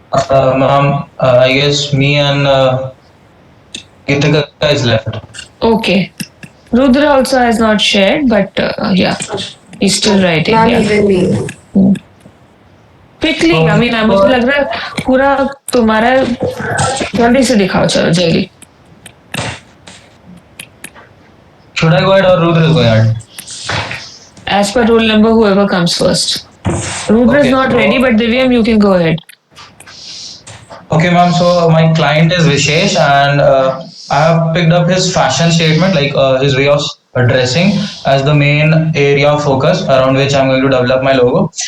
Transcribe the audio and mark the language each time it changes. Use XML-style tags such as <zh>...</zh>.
<en>Ma'am, I guess me and Gitika is left. Okay. Rudra also has not shared, but yeah, he's still writing. Not Yeah. even me. Quickly, I mean,</en> <hi>मुझे लग रहा है पूरा तुम्हारा जल्दी से दिखाओ, चलो जल्दी.</hi> <en>Should I go ahead or Rudra is going ahead? As per rule number, whoever comes first. Rudra is Okay. not ready, but Divyam, you can go ahead. Okay, ma'am. So my client is Vishesh, and I have picked up his fashion statement, like his way of dressing, as the main area of focus around which I'm going to develop my logo.</en>